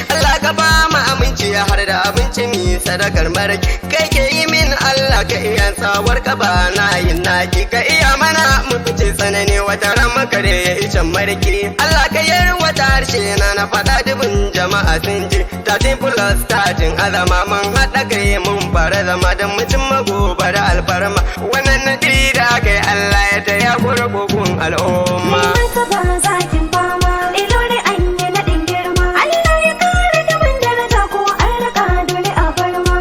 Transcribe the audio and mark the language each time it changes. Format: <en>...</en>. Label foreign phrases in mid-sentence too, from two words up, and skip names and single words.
<ha>Allah ka ba mu aminci har da abinci mi sadakar maraki. Kai ke yi min Allah ka iya sawar ka ba na yin naki. Ka iya mana mu fice tsanani wata ran mu kare ya icen marki. Allah ka yarwata harshe na na faɗa dubin jama'a sun ji.</ha> <en>Thirteen plus thirteen</en> <ha>azama mun haɗa kai mun fara zama don mu cimma gobe da alfarma. Wannan naɗi da aka yi Allah ya taya ku ragowar al'umma. Mai martaba zakin fama, ai lore an yi naɗin girma. Allah ya ƙara dubin daraja ko an riga dole a bar ma.</ha>